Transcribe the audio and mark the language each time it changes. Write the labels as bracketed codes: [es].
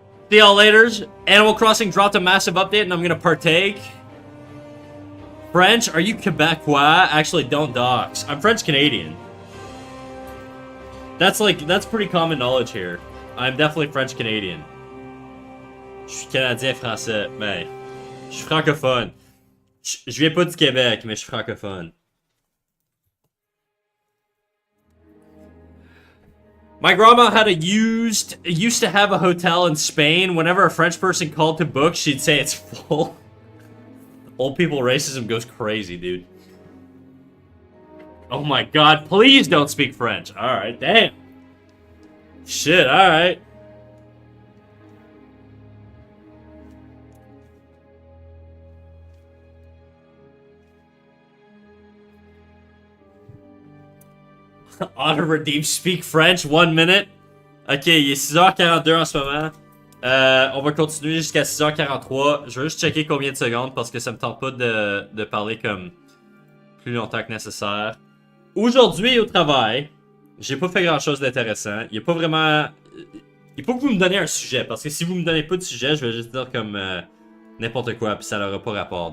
[en] See y'all later. Animal Crossing dropped a massive update and I'm gonna partake. French? Are you Quebecois? Actually, don't dox. I'm French Canadian. That's pretty common knowledge here. I'm definitely French Canadian. [fr] Je suis Canadien français, mais je suis francophone. Je viens pas du Québec, mais je suis francophone. [en] My grandma used to have a hotel in Spain. Whenever a French person called to book, she'd say it's full. Old people racism goes crazy, dude. Oh my god, please don't speak French. Alright, damn. Shit, alright. Auto redeem speak French, 1 minute. [fr] Ok, il est 6h42 en ce moment. On va continuer jusqu'à 6h43. Je vais juste checker combien de secondes parce que ça me tente pas de parler comme plus longtemps que nécessaire. Aujourd'hui au travail, j'ai pas fait grand chose d'intéressant. Il y a pas vraiment. Il faut que vous me donniez un sujet parce que si vous me donnez pas de sujet, je vais juste dire comme n'importe quoi puis ça n'aura pas rapport.